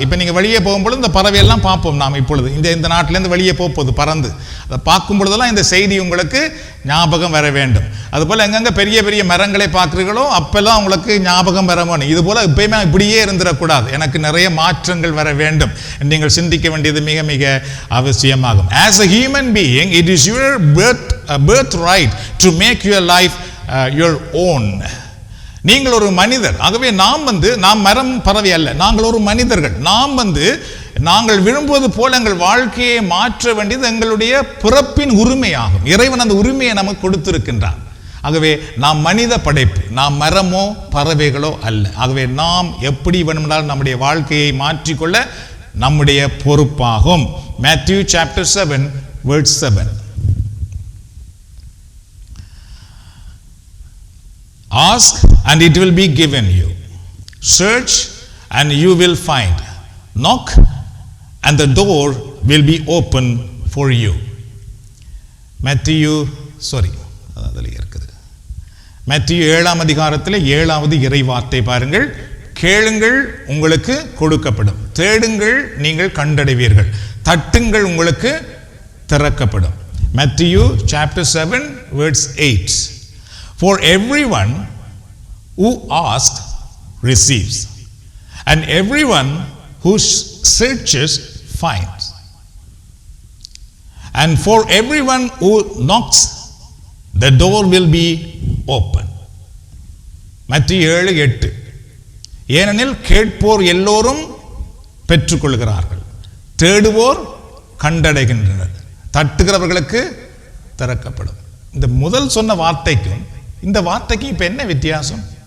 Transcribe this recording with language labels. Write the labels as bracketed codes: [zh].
[ta] இப்போ நீங்கள் வெளியே போகும்பொழுது இந்த பறவையெல்லாம் பார்ப்போம் நாம். இப்பொழுது இந்த நாட்டிலேருந்து வெளியே போகும்போது பறந்து அதை பார்க்கும் பொழுதெல்லாம் இந்த செய்தி உங்களுக்கு ஞாபகம் வர வேண்டும். அதுபோல் எங்கெங்கே பெரிய பெரிய மரங்களை பார்க்குறீங்களோ அப்பெல்லாம் உங்களுக்கு ஞாபகம் வர வேணும். இது போல் எப்பயுமே இப்படியே இருந்துடக்கூடாது, எனக்கு நிறைய மாற்றங்கள் வர வேண்டும் நீங்கள் சிந்திக்க வேண்டியது மிக மிக அவசியமாகும். [en] As a human being, it is your birthright to make your life your own. [ta] நீங்கள் ஒரு மனிதர். ஆகவே நாம் மரம் பறவை அல்ல, நாங்கள் ஒரு மனிதர்கள். நாங்கள் விரும்புவது போல எங்கள் வாழ்க்கையை மாற்ற வேண்டியது எங்களுடைய பிறப்பின் உரிமையாகும். இறைவன் அந்த உரிமையை நமக்கு கொடுத்திருக்கின்றான். ஆகவே நாம் மனித படைப்பு, நாம் மரமோ பறவைகளோ அல்ல. ஆகவே நாம் எப்படி வேணுமென்றால் நம்முடைய வாழ்க்கையை மாற்றிக்கொள்ள நம்முடைய பொறுப்பாகும். [en] Matthew chapter 7 verse 7. Ask and it will be given you. Search and you will find. Knock and the door will be open for you. [ta] Matthew 7ஆம் அதிகாரத்தில் 7வது இறைவார்த்தை பாருங்கள். கேளுங்கள் உங்களுக்கு கொடுக்கப்படும், தேடுங்கள் நீங்கள் கண்டடைவீர்கள், தட்டுங்கள் உங்களுக்கு திறக்கப்படும். [en] Matthew chapter 7 verse 8. For everyone who asks receives, and everyone who searches finds, and for everyone who knocks the door will be open. Matthew 7:8. [ta] ஏனெனில் கேட்போர் எல்லோரும் பெற்றுக்கொள்கிறார்கள், தேடுவோர் கண்டடைகின்றனர், தட்டுகிறவர்களுக்கு திறக்கப்படும். இந்த முதல் சொன்ன வார்த்தைக்கும் இந்த வார்த்தைக்கு இப்ப என்ன வித்தியாசம்?